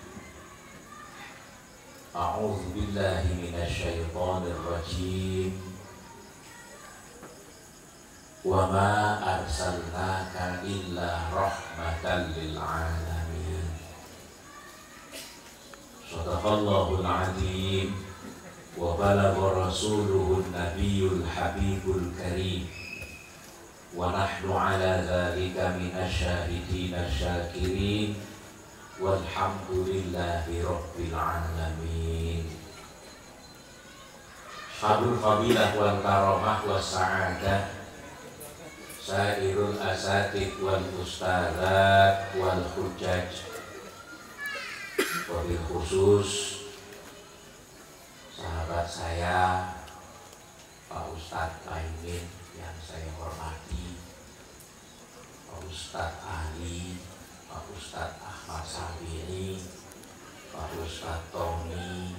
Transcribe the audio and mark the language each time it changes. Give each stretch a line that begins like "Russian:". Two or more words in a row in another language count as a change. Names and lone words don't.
Arabic: أعوذ بالله من الشيطان الرجيم. وما أرسلناك إلا رحمة للعالمين. صدق الله العظيم. وبلغ رسوله النبي الحبيب الكريم. ونحن على ذلك من الشاهدين الشاكرين. والحمد لله رب العالمين. أصحاب الفضيلة والكرامة والسعادة سائر الأساتذة والأستاذات والحجاج.
Indonesian: Wabil khusus sahabat saya Pak Ustadz Aimin yang saya hormati, Pak Ustadz Ali, Pak Ustadz Ahmad Sabiri, Pak Ustadz Tony.